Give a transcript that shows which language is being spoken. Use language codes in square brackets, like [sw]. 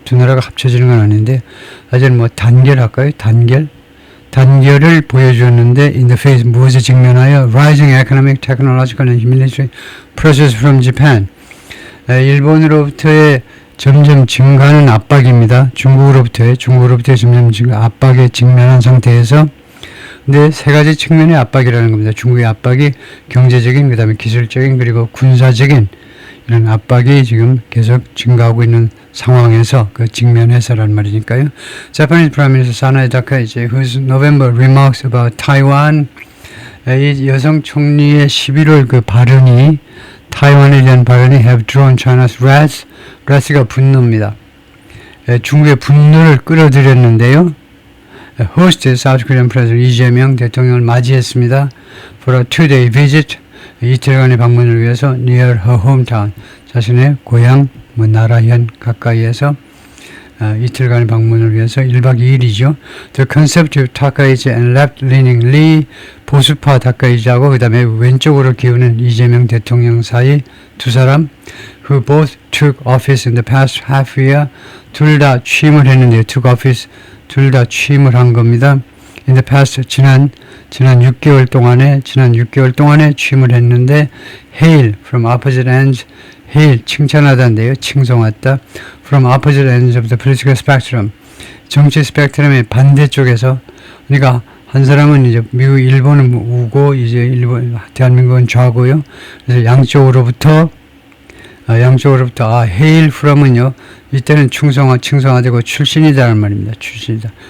[ko] 두 나라가 합쳐지는 건 아닌데, 아직은 단결할까요? 단결을 보여주었는데, [en] in the face, [ko] 무엇에 직면하여? [en] rising economic, technological and military pressures from Japan. [ko] 일본으로부터의 점점 증가하는 압박입니다. 중국으로부터의 점점 압박에 직면한 상태에서, 근데 세 가지 측면의 압박이라는 겁니다. 중국의 압박이 경제적인, 그 다음에 기술적인, 그리고 군사적인 이런 압박이 지금 계속 증가하고 있는 상황에서 그 직면해서란 말이니까요. [en] Japanese Prime Minister Sanae Takaichi, whose November remarks about Taiwan, [ko] 이 여성 총리의 11월 그 발언이, 타이완에 대한 발언이 [en] have drawn China's wrath가 분노입니다. [ko] 중국의 분노를 끌어들였는데요. [en] hosted South Korean President Lee Jae-myung [ko] 대통령을 맞이했습니다. [en] for a two-day visit, [ko] 이틀간의 방문을 위해서 [en] near her hometown, [ko] 자신의 고향 나라현 가까이에서 이틀간의 방문을 위해서 1박 2일이죠. [en] The conservative Takaichi and left-leaning Lee, [ko] 보수파 타카이치하고 그 다음에 왼쪽으로 기우는 이재명 대통령 사이 두 사람, [en] who both took office in the past half year, [ko] 둘 다 취임을 했는데요. took office, 둘 다 취임을 한 겁니다. [en] In the past, [ko] 지난 6개월 동안에 취임을 했는데, [en] hail from opposite ends, hail 칭찬하다인데요. [ko] 칭송했다. [en] from opposite ends of the political spectrum, [ko] 정치 스펙트럼의 반대쪽에서, 그러니까 한 사람은 이제 미국, 일본은 우고, 이제 대한민국은 좌고요. 그래서 양쪽으로부터 hail from은요, 이때는 칭송하되고 출신이다라는 말입니다. 출신이다.